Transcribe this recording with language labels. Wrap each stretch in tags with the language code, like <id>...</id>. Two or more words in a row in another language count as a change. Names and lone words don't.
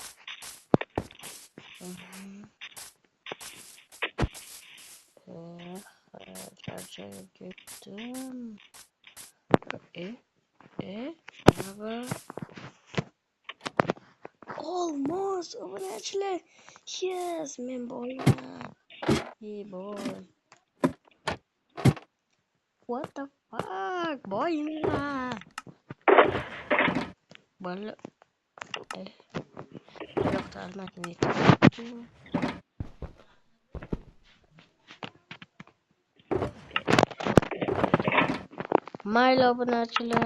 <uz>Charchab ketdim. Nima? Olmos, obunachilar. Yes, men boyman.</uz> <en>Hey boy. What the fuck?</en> <uz>Boyman. Bola. Yo'qda almatni aytdim. Mayli obunachilar.</uz>